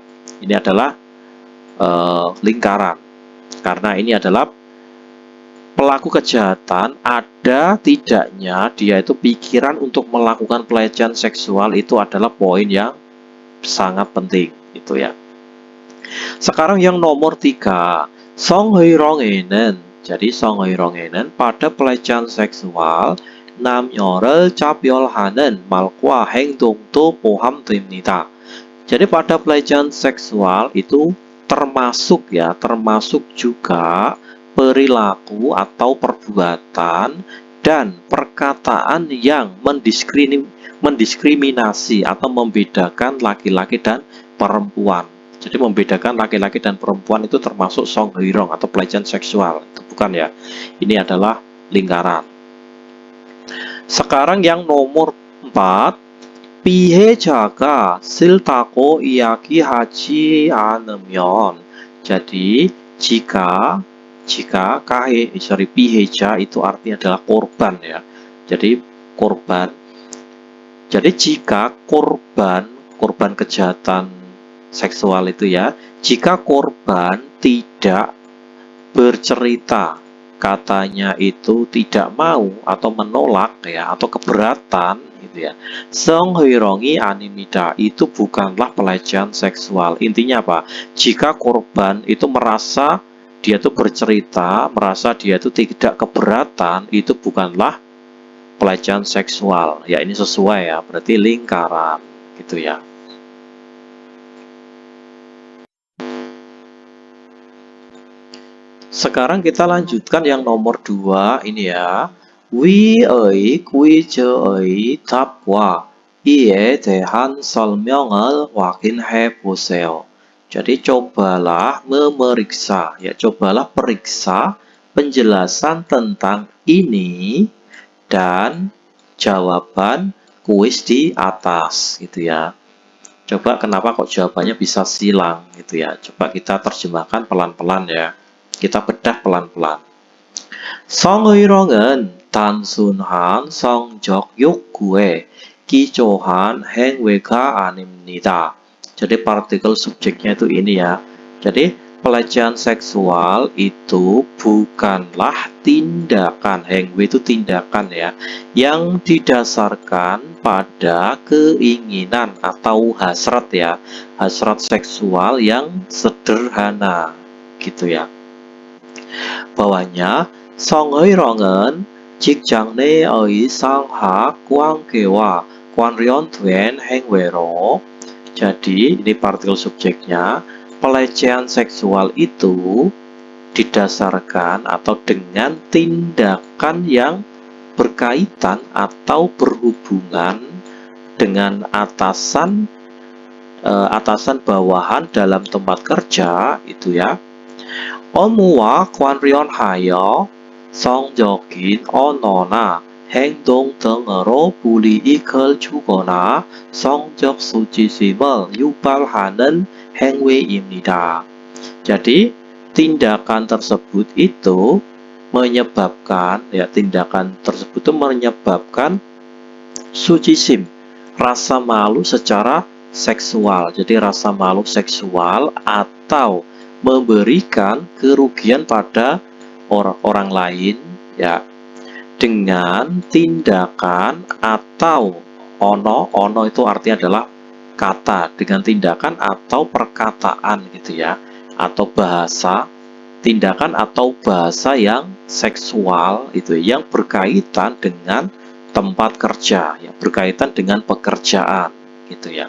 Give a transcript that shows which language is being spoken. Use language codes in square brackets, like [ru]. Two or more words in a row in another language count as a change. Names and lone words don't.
[id] Ini adalah lingkaran, karena ini adalah pelaku kejahatan, ada tidaknya dia itu pikiran untuk melakukan pelecehan seksual itu adalah poin yang sangat penting, itu ya. Sekarang yang nomor 3, 성희롱에는, jadi 성희롱에는 pada pelecehan seksual [ko] 남녀를 차별하는 말과 행동도 포함됩니다. [id] Jadi pada pelecehan seksual itu termasuk ya, termasuk juga perilaku atau perbuatan dan perkataan yang mendiskriminasi atau membedakan laki-laki dan perempuan. Jadi membedakan laki-laki dan perempuan itu termasuk 성희롱 atau pelecehan seksual. Itu bukan ya. Ini adalah lingkaran. Sekarang yang nomor 4, [ko] 피해자가 싫다고 이야기하지 않으면. [id] Jadi jika 피해자 itu artinya adalah korban ya. Jadi korban. Jadi jika korban kejahatan seksual itu ya, jika korban tidak bercerita, katanya itu tidak mau atau menolak ya, atau keberatan gitu ya, [ko] 성희롱이 아닙니다, [id] itu bukanlah pelecehan seksual. Intinya apa? Jika korban itu merasa dia itu bercerita, merasa dia itu tidak keberatan, itu bukanlah pelecehan seksual ya. Ini sesuai ya, berarti lingkaran gitu ya. Sekarang kita lanjutkan yang nomor 2 ini ya. [ko] 위의 퀴즈의 답과 이에 대한 설명을 확인해 보세요. [id] Jadi cobalah memeriksa ya, cobalah periksa penjelasan tentang ini dan jawaban kuis di atas gitu ya. Coba kenapa kok jawabannya bisa silang gitu ya. Coba kita terjemahkan pelan-pelan ya. Kita bedah pelan-pelan. [ko] 성희롱은 단순한 성적 욕구에 기초한 행위가 아닙니다. [id] Jadi partikel subjeknya itu ini ya. Jadi pelecehan seksual itu bukanlah tindakan, hengwi itu tindakan ya, yang didasarkan pada keinginan atau hasrat ya, hasrat seksual yang sederhana gitu ya. [ko] bawahnya 성희롱은 직장 내의 상하 관계와 관련된 행위로. [id] Jadi ini partikel subjeknya, pelecehan seksual itu didasarkan atau dengan tindakan yang berkaitan atau berhubungan dengan atasan bawahan dalam tempat kerja itu ya. [ko] 업무와 관련하여 성적인 언어나 행동 등으로 불이익을 주거나 성적 수치심을 유발하는 행위입니다. [id] Jadi tindakan tersebut itu menyebabkan sucisim, rasa malu secara seksual. Jadi rasa malu seksual atau memberikan kerugian pada orang lain ya, dengan tindakan atau ono itu artinya adalah kata, dengan tindakan atau perkataan gitu ya, atau bahasa, tindakan atau bahasa yang seksual itu yang berkaitan dengan tempat kerja, yang berkaitan dengan pekerjaan gitu ya.